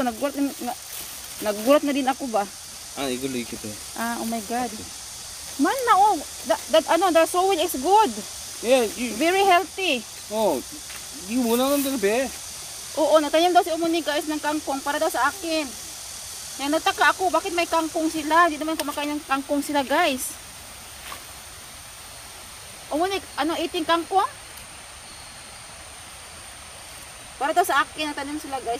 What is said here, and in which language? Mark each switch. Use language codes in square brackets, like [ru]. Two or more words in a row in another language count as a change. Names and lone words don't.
[tl] Naggulat na din ako ba? [ko] 아 이걸로 이렇게 돼. [en] Ah, oh my god. Man na oh, the soil is good. [ko] 예, [en] Very healthy. [ko] 이거 원하는 대로 배. [tl] Oo, natanim daw si Omoni guys ng kangkong para daw sa akin. Yan, nataka ako, bakit may kangkong sila? Hindi naman kumakain ng kangkong sila guys. Omoni, ano, eating kangkong? Para daw sa akin, natanim sila guys.